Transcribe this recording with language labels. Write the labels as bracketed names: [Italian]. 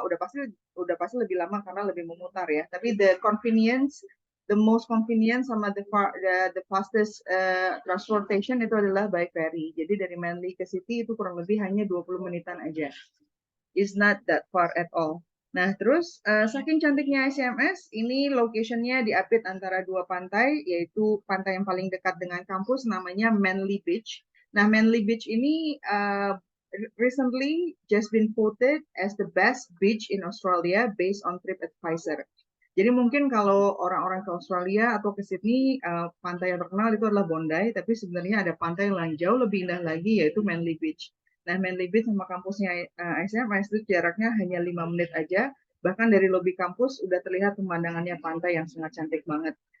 [Indonesian] Udah pasti lebih lama karena lebih memutar ya. Tapi [English] the most convenient [Indonesian] sama [English] the fastest transportation [Indonesian] itu adalah [English] by ferry. [Indonesian] Jadi dari Manly ke City itu kurang lebih hanya 20 menitan aja. [English] Is not that far at all. [Indonesian] Nah, terus saking cantiknya ICMS, ini location-nya diapit antara dua pantai, yaitu pantai yang paling dekat dengan kampus namanya Manly Beach. Nah, [English] Manly Beach ini recently just been voted as the best beach in Australia based on TripAdvisor. [Indonesian] Jadi mungkin kalau orang-orang ke Australia atau ke Sydney, pantai yang terkenal itu adalah Bondi, tapi sebenarnya ada pantai yang jauh lebih indah lagi, yaitu Manly Beach. Nah, Manly Beach sama kampusnya ICMS itu jaraknya hanya 5 menit aja. Bahkan dari lobi kampus udah terlihat pemandangannya pantai yang sangat cantik banget.